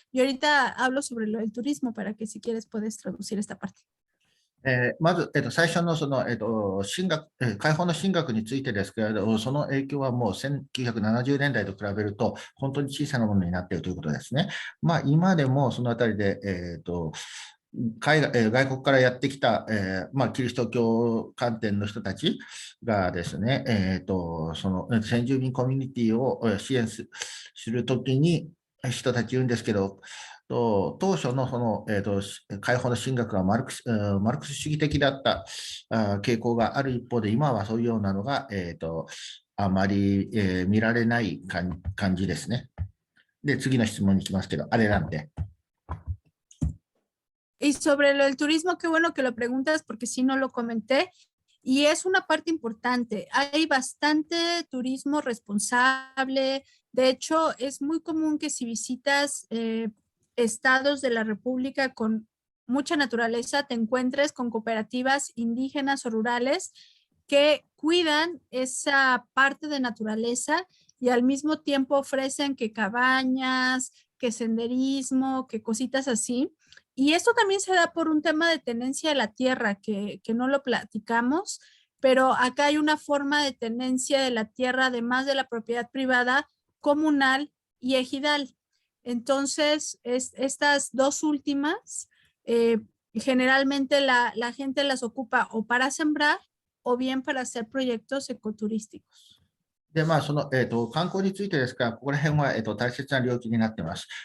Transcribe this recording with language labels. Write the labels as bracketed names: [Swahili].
[Spanish] Y ahorita hablo sobre lo del turismo para que si quieres puedes traducir esta parte. [Japanese] まず、最初のその、解放の神学についてですけれど、その影響はもう1970年代と比べると、本当に小さなものになっているということですね。まあ、今でもそのあたりで、外国からやってきた、まあ、キリスト教観点の人たちがですね、その先住民コミュニティを支援するときに人たち言うんですけど、当初のその、解放の神学がマルクス主義的だった傾向がある一方で、今はそういうようなのが、あまり、見られない感じですね。で、次の質問に行きますけど、 [Spanish] adelante. Y sobre lo del turismo, qué bueno que lo preguntas porque sí no lo comenté y es una parte importante. Hay bastante turismo responsable. De hecho, es muy común que si visitas estados de la República con mucha naturaleza, te encuentres con cooperativas indígenas o rurales que cuidan esa parte de naturaleza y al mismo tiempo ofrecen que cabañas, que senderismo, que cositas así. Y esto también se da por un tema de tenencia de la tierra, que no lo platicamos, pero acá hay una forma de tenencia de la tierra, además de la propiedad privada, comunal y ejidal. Entonces, estas dos últimas, generalmente la gente las ocupa o para sembrar o bien para hacer proyectos ecoturísticos. [Japanese] で、まあ、観光についてですから、ここら辺は、大切な領域になっています。